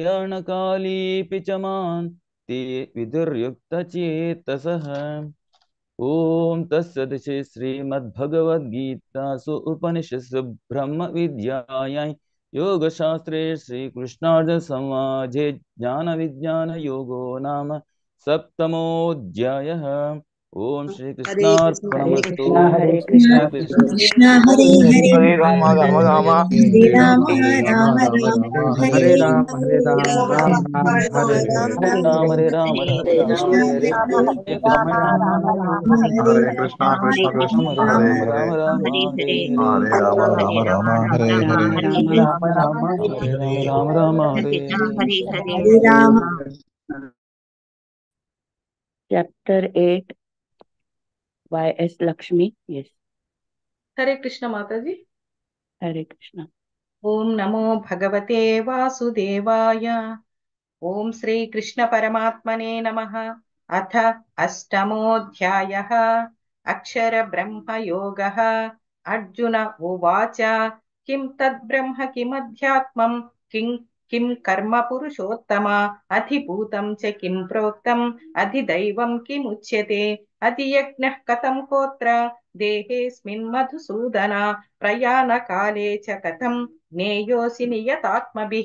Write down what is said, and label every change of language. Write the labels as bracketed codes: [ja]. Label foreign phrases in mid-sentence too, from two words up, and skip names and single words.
[sa] प्रयाणकालेऽपि च मां ते विदुर्युक्तचेतसः ओम तत्सत् श्री श्रीमद्भगवद्गीतासु उपनिषत्सु ब्रह्मविद्यायां योगशास्त्रे श्रीकृष्णार्जुनसंवादे ज्ञानविज्ञानयोगो नाम सप्तमोऽध्यायः। ओम श्री हरे कृष्ण हरे कृष्णार्पणमस्तु। कृष्णा हरे जय कृष्णा श्री कृष्ण कृष्ण। कृष्ण कृष्ण हरे हरे हरे हरे हरे राम राम राम हरे राम हरे राम राम राम राम राम हरे हरे हरे हरे राम राम राम हरे राम हरे हरे राम राम हरे हरे हरे राम राम हरे राम कृष्ण राम हरे हरे हरे हरे हरे राम कृष्ण राम राम राम हरे हरे राम कृष्णा कृष्ण कृष्ण राम राम राम हरे राम हरे राम हरे हरे हरे राम राम राम हरे हरे राम राम हरे राम राम हरे हरे हरे राम राम राम हरे हरे। हरे राम [en] चैप्टर 8 by S Lakshmi. Yes. [hi] हरे कृष्ण माता जी। हरे कृष्णा। [sa] ओम नमो भगवते वासुदेवाय। ओम श्री कृष्ण परमात्मने नमः। अथ अष्टमोऽध्यायः अक्षर ब्रह्म योगः। अर्जुन उवाच किं तद्ब्रह्म किमध्यात्मं किं किं कर्म पुरुषोत्तम अधिभूतं च किं प्रोक्तम् अधिदैवं किमुच्यते अधियज्ञः कथं कोत्र देहेऽस्मिन् मधुसूदन प्रयाणकाले च कथं ज्ञेयोऽसि नियतात्मभिः।